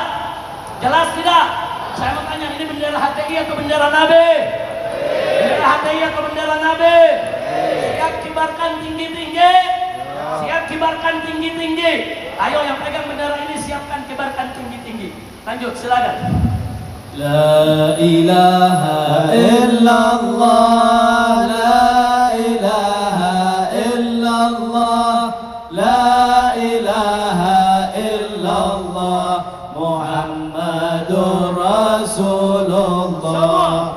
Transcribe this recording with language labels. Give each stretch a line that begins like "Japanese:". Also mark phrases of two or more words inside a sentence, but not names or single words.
Indonesian: Jelas tidak? Saya mau tanya, ini bendera HTI atau bendera Nabi? Bendera HTI atau bendera Nabi? Siap kibarkan tinggi-tinggi? Siap kibarkan tinggi-tinggi? Ayo yang pegang bendera ini siapkan kibarkan tinggi-tinggi. Lanjut, silakan.
Arabic: لا إله إلا الله لا إله إلا الله لا إله إلا الله محمد رسول الله.